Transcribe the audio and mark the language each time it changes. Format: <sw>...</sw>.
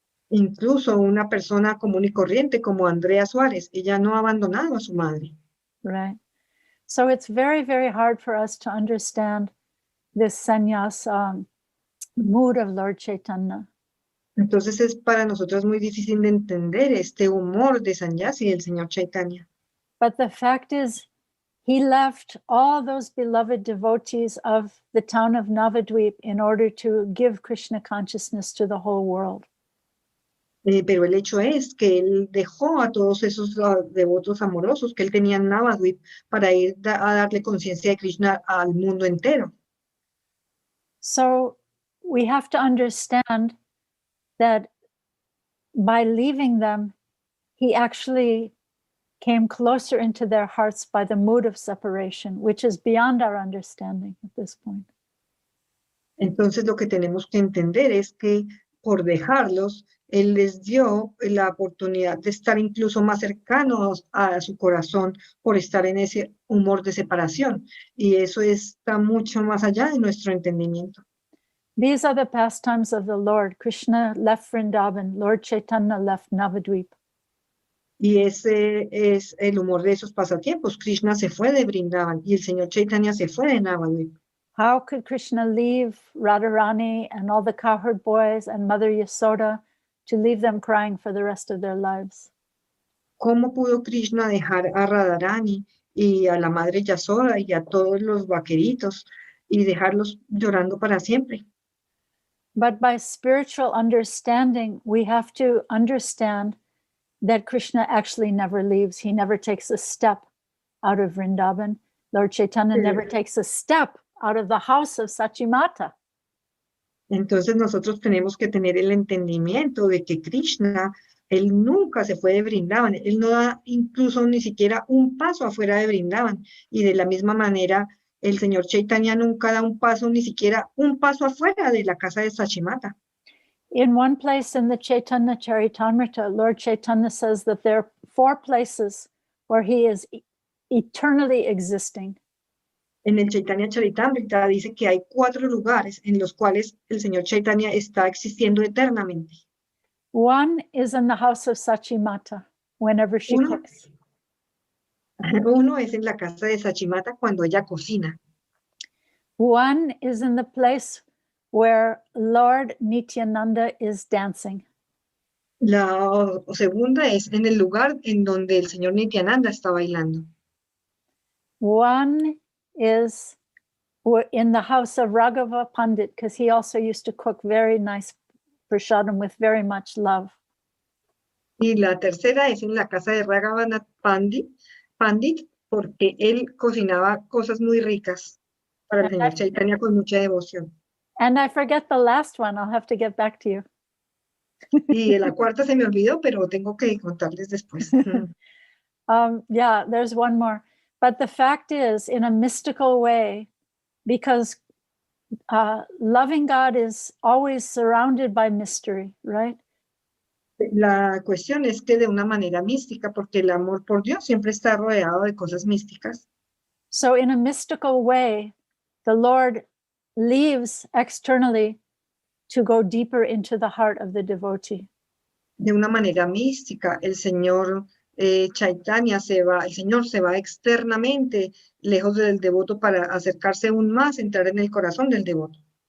<es>Incluso una persona común y corriente como Andrea Suárez, ella no ha abandonado a su madre.</es> <en>Right. So it's very, very hard for us to understand this sannyas mood of Lord Chaitanya.</en> <es>Entonces es para nosotros muy difícil de entender este humor de sannyasi del señor Chaitanya.</es> <en>But the fact is, he left all those beloved devotees of the town of Navadvip in order to give Krishna consciousness to the whole world.</en> <es>Pero el hecho es que él dejó a todos esos devotos amorosos que él tenía en Navadvip para ir a darle conciencia de Krishna al mundo entero.</es> <en>So we have to understand that by leaving them, he actually came closer into their hearts by the mood of separation, which is beyond our understanding at this point.</en> <es>Entonces lo que tenemos que entender es que por dejarlos, Él les dio la oportunidad de estar incluso más cercanos a su corazón por estar en ese humor de separación. Y eso está mucho más allá de nuestro entendimiento.</es> <en>These are the pastimes of the Lord. Krishna left Vrindavan, Lord Chaitanya left Navadvip.</en> <es>Y ese es el humor de esos pasatiempos. Krishna se fue de Vrindavan y el Señor Chaitanya se fue de Navadvip.</es> <en>How could Krishna leave Radharani and all the cowherd boys and Mother Yasoda to leave them crying for the rest of their lives?</en> <es>¿Cómo pudo Krishna dejar a Radharani y a la madre Yasoda y a todos los vaqueritos y dejarlos llorando para siempre?</es> <en>But by spiritual understanding, we have to understand that Krishna actually never leaves. He never takes a step out of Vrindavan. Lord Chaitanya never takes a step out of the house of Sachimata.</en> <es>Entonces nosotros tenemos que tener el entendimiento de que Krishna, Él nunca se fue de Vrindavan, Él no da incluso ni siquiera un paso afuera de Vrindavan. Y de la misma manera, el Señor Chaitanya nunca da un paso, ni siquiera un paso afuera de la casa de Sachimata.</es> <en>In one place in the Chaitanya Charitamrita, Lord Chaitanya says that there are 4 places where he is eternally existing.</en> <es>En el Chaitanya Charitamrita dice que hay 4 lugares en los cuales el Señor Chaitanya está existiendo eternamente.</es> <en>One is in the house of Sachimata, whenever she</en> <es>Uno.</es> <en>cooks.</en> <es>Uno es en la casa de Sachimata cuando ella cocina.</es> <en>One is in the place where Lord Nityananda is dancing.</en> <es>La segunda es en el lugar en donde el Señor Nityananda está bailando.</es> <en>One is in the house of Raghava Pandit, because he also used to cook very nice prasadam with very much love.</en> <es>Y la tercera es en la casa de Raghavanath Pandit, porque él cocinaba cosas muy ricas para el Señor Chaitanya con mucha devoción.</es> <en>And I forget the last one. I'll have to get back to you.</en> <es>Y la cuarta se me olvidó, pero tengo que contarles después.</es> <en>Yeah, there's one more. But the fact is, in a mystical way, because loving God is always surrounded by mystery, right?</en> <es>La cuestión es que de una manera mística, porque el amor por Dios siempre está rodeado de cosas místicas.</es> <en>So in a mystical way, the Lord leaves externally to go deeper into the heart of the devotee.</en> <es>De una manera mística, el Señor Chaitanya el Señor se va externamente, lejos del devoto, para acercarse aún más, entrar en el corazón del devoto.</es>